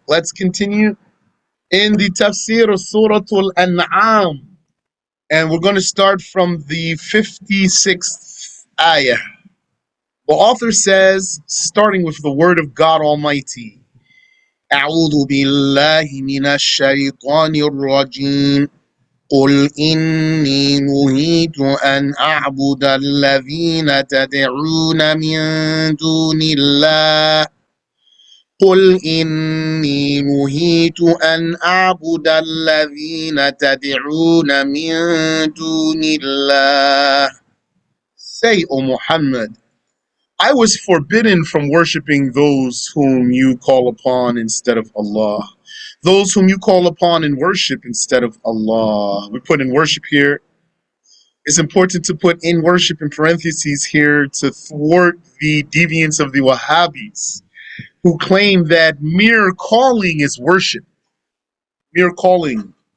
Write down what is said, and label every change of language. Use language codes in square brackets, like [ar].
[en] Let's continue in the Tafsir of Surat Al-An'am. And we're going to start from the 56th ayah. The author says, starting with the word of God Almighty, [ar] أعوذ بالله من الشيطان الرجيم قل إني نهيت أن أعبد الذين تدعون من دون الله قل إني نهيت أن أعبد الذين تدعون من دون الله. [en] Say, O Muhammad, I was forbidden from worshiping those whom you call upon instead of Allah. Those whom you call upon and worship instead of Allah. We put in worship here. It's important to put in worship in parentheses here to thwart the deviance of the Wahhabis, who claim that mere calling is worship. Mere calling.